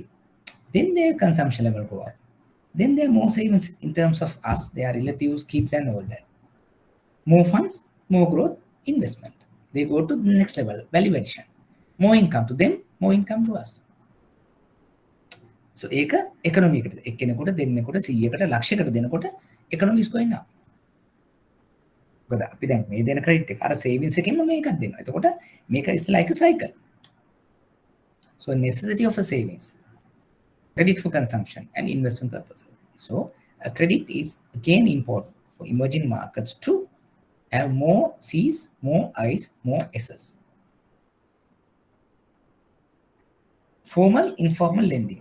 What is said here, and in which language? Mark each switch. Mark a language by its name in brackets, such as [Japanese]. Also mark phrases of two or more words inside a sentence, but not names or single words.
[English] Then their consumption level go up. Then there are more savings in terms of us, their relatives, kids, and all that. More funds, more growth, investment. They go to the next level, value addition. More income to them, more income to us. So, economy [Sinhala] එක්කෙනෙකුට දෙන්නෙකුට 100කට ලක්ෂයකට දෙනකොට [English] economy is going up. [Sinhala] මොකද අපි දැන් මේ දෙන credit එක අර savings එකෙන්ම මේකක් දෙනවා. එතකොට මේක [English] is like a cycle. So, necessity of a savings, credit for consumption and investment purposes. So, a credit is again important for emerging markets to have more C's, more I's, more S's. Formal, informal lending.